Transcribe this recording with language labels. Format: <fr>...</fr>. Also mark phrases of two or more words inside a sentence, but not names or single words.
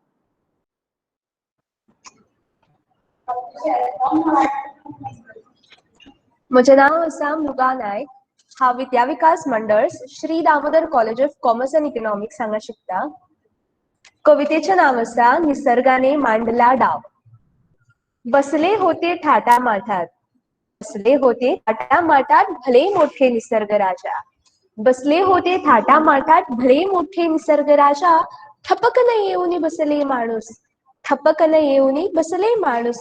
<kok>म्हजें नांव आसा मृगा नायक. हांव विद्या विकास मंडळस श्री दामोदर कॉलेज ऑफ कॉमर्स अँड इकॉनॉमिक्स हांगा शिकता. कवितेचें नांव आसा निसर्गाने मांडला डाव.</kok> <mr>बसले होते ठाटा माठात, बसले होते ठाटा माठात भले मोठे निसर्ग राजा. बसले होते थाटा माठात भले मोठे निसर्ग राजा. ठपकन येऊन बसले माणूस, ठपकन येऊन बसले माणूस.</mr>